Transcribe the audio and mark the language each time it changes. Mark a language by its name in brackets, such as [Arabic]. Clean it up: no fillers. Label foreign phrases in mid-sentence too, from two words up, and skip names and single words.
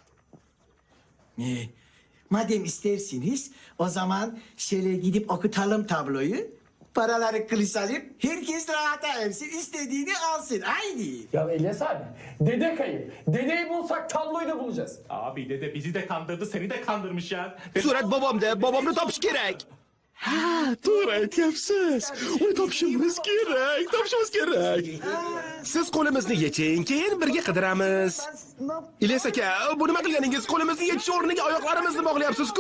[Turkish] Madem istersiniz o zaman şöyle gidip okutalım tabloyu. Paraları kılıç alıp herkes rahata ersin, istediğini alsın. Haydi. Ya İlyas abi dede kayıp. Dedeyi bulsak tabloyu da bulacağız. Abi dede bizi de kandırdı seni de kandırmış ya. [Uzbek] Surat babamda, babamni topish kerak. Ha, to'g'ri aytyapsiz. Uni topishimiz kerak. Siz qo'limizni yeching, keyin birga qidiramiz. Ilyas aka, bu nima qilganingiz? Qo'limizni yechish o'rniga oyoqlarimizni bog'layapsiz-ku.